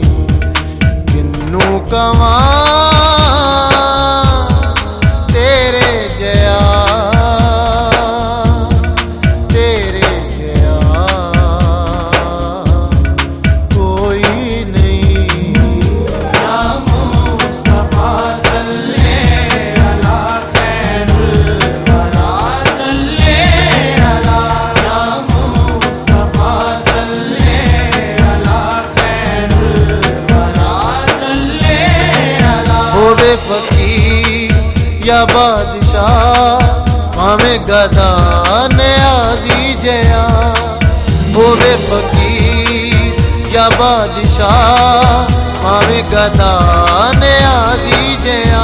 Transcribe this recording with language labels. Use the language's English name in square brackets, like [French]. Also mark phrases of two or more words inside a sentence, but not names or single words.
[Punjabi] کینوں کہواں تیرے جیہا، تیرے جیہا کوئی نہیں. [Arabic] يا مصطفى صل على خير الورى، صل على. يا مصطفى صل على خير الورى، صل على. [Punjabi] ہووے فقیر یا بادشاہ بھاویں گدا نیازی جیہا. ہووے فقیر یا بادشاہ بھاویں گدا نیازی جیہا.